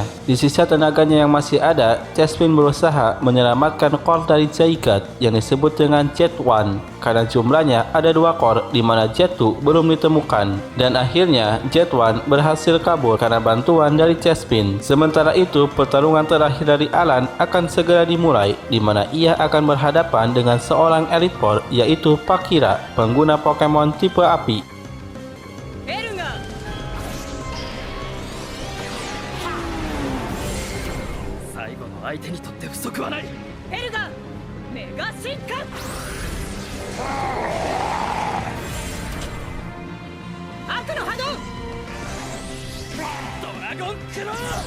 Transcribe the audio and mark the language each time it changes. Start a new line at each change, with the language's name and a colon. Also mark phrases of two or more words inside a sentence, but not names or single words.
Indonesian: Di sisa tenaganya yang masih ada, Chespin berusaha menyelamatkan core dari Zygarde yang disebut dengan Jet-1 karena jumlahnya ada 2 core di mana Jet-2 belum ditemukan, dan akhirnya Jet-1 berhasil kabur karena bantuan dari Chespin. Sementara itu, pertarungan terakhir dari Alan akan segera dimulai di mana ia akan berhadapan dengan seorang Elite Four yaitu Pakira, pengguna Pokemon tipe api.
Japanese: エルガー最後の相手にとって不足はないエルガーメガ進化悪の波動ドラゴンクロー